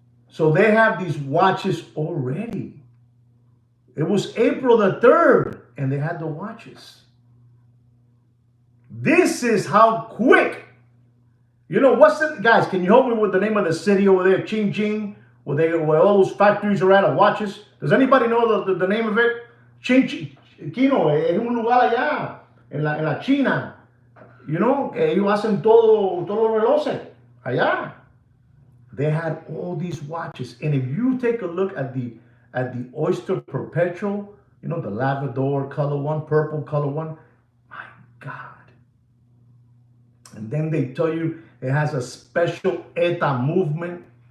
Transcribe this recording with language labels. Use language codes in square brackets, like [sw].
[en] So they have these watches already. It was April the 3rd, and they had the watches. This is how quick. What's it, guys? Can you help me with the name of the city over there, Xinjiang, where all those factories are at of watches? Does anybody know the name of it? [es] Xinjiang, es un lugar allá en la China. Ellos hacen todos los relojes allá. [en] They had all these watches, and if you take a look at the Oyster Perpetual, the lavender color one, purple color one, my God. And then they tell you it has a special ETA movement.